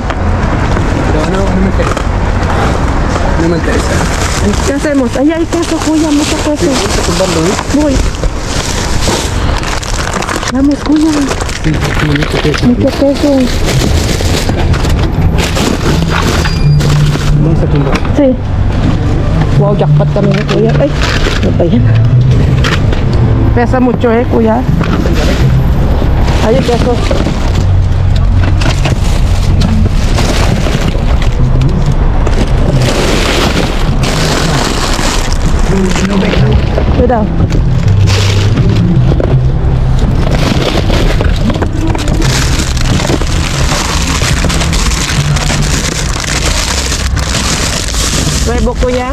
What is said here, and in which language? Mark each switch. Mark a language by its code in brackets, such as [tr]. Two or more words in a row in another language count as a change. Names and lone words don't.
[es] No, no me interesa. No me interesa. ¿Qué hacemos? Ahí hay queso, cuya, mucho queso. Vamos a tumbarlo, ¿eh? Voy. Vamos, cuya. Sí, mucho queso. Mucho queso. Vamos a tumbar. Sí. [tl] Wow, jackpot kami ni kuya. Ay, ano ba yan? [es] Pesa mucho [tl] kuya. Ay, [es] peso. Cuidado. Nuevo, kuya.